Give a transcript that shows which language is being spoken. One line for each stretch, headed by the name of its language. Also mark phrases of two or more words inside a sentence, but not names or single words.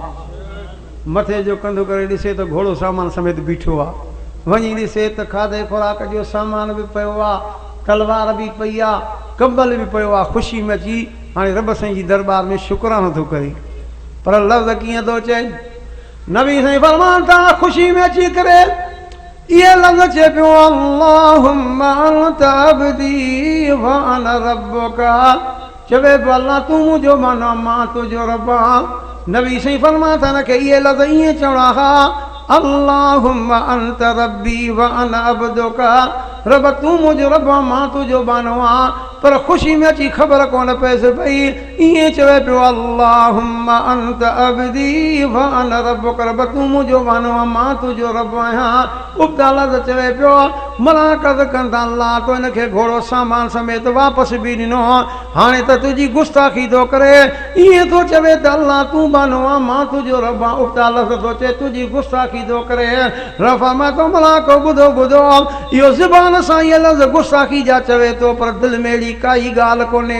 Sindhi: मथे जो कंधो करे ॾिसे त घोड़ो सामान समेत बीठो आहे, वञी ॾिसे त खाधे खुराक जो सामान बि पियो आहे, तलवार बि पई आहे, कंबल बि पियो आहे। ख़ुशी में अची हाणे रब साईं जी दरबार में शुक्रानो थो करे, पर लफ़्ज़ कीअं थो चए। नबी साईं फरमान था ख़ुशी में अची करे इहे लफ़्ज़ चए पियो,
Arabic: اللهم أنت عبدي وأنا ربك,
Sindhi: चवे पियो अल्लाह तूं मुंहिंजो माना, मां तुंहिंजो रब आहियां। नबी साईं फरमान था न के इहे लफ़्ज़ ईअं चवणा हा,
Arabic: اللهم أنت ربي وأنا عبدك,
Sindhi: रब तूं मुंहिंजो रब आहे, मां तुंहिंजो बानो आहियां। पर ख़ुशी में अची ख़बर कोन पएसि पई, ईअं चवे पियो
Arabic: اللهم أنت عبدي وأنا ربك,
Sindhi: रब तूं मुंहिंजो बानो आहे, मां तुंहिंजो रब आहियां। उबताला त चवे पियो मलाकत कंदा अल्लाह तो हिनखे घोड़ो सामान समेत वापसि बि ॾिनो, हाणे त तुंहिंजी गुस्ताखी थो करे, ईअं थो चवे त अल्लाह तूं बानो आहे, मां तुंहिंजो रब आहियां। उबताला थो चए तुंहिंजी गुस्ताखी थो करे। रफ़ा मां तो मलाको ॿुधो ॿुधो, इहो ज़ुबान सां इहे लफ़्ज़ गुस्ताखी जा चवे थो, पर दिलि में अहिड़ी काई ॻाल्हि कोन्हे।